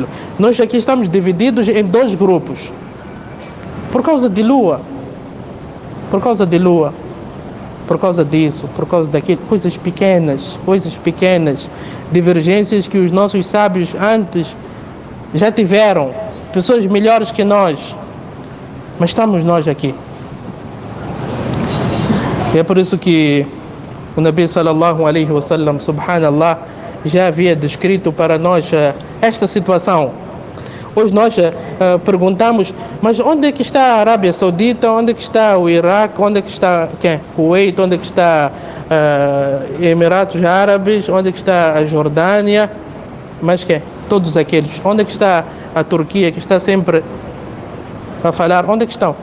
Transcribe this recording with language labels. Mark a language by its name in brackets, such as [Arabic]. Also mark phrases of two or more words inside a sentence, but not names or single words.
[Portuguese] Nós aqui estamos divididos em dois grupos. Por causa de Lua, por causa de Lua, por causa disso, por causa daquilo, coisas pequenas, divergências que os nossos sábios antes já tiveram, pessoas melhores que nós, mas estamos nós aqui. E é por isso que o Nabi [Arabic] صلى الله عليه وسلم, [Portuguese] subhanallah, já havia descrito para nós esta situação. Hoje nós perguntamos, mas onde é que está a Arábia Saudita, onde é que está o Iraque, onde é que está Kuwait, onde é que está Emirados Árabes, onde é que está a Jordânia, mas todos aqueles, onde é que está a Turquia, que está sempre a falar, onde é que estão?